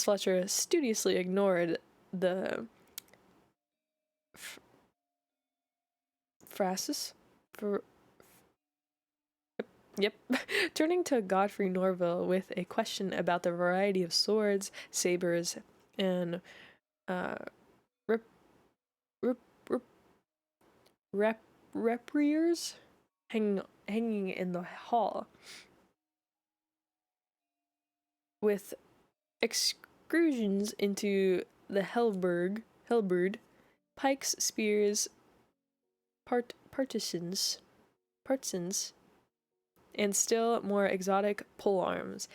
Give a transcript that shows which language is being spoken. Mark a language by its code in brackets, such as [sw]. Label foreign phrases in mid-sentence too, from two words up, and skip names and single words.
[en] Fletcher studiously ignored the phrases. Yep. Turning to Godfrey Norville with a question about the variety of swords, sabers, and rep, rep, rapiers hanging in the hall, with excursions into the halberd, pikes, spears, partisans, and still more exotic polearms.